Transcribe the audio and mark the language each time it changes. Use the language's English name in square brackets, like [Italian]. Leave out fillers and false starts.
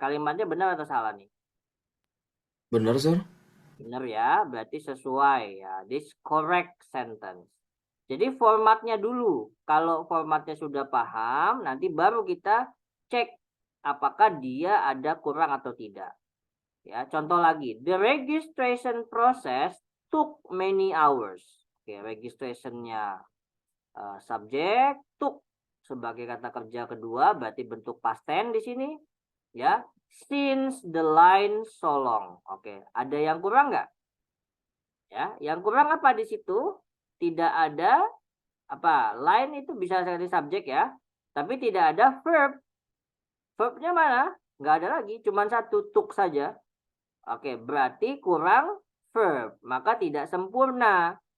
[Indonesian] Kalimatnya benar atau salah nih? Benar, Sir. Benar ya, berarti sesuai ya. [English] This correct sentence. [Indonesian] Jadi formatnya dulu. Kalau formatnya sudah paham, nanti baru kita cek apakah dia ada kurang atau tidak. Ya, contoh lagi, [English] the registration process took many hours. [Indonesian] Oke, registrationnya subjek took sebagai kata kerja kedua, berarti bentuk past tense di sini. [English] Ya, since the line so long. [Indonesian] Oke, ada yang kurang nggak? Ya, yang kurang apa di situ? Tidak ada apa? Line itu bisa jadi subjek ya, tapi tidak ada verb. Verbnya mana? Nggak ada lagi, cuma satu, took saja. Oke, berarti kurang verb, maka tidak sempurna.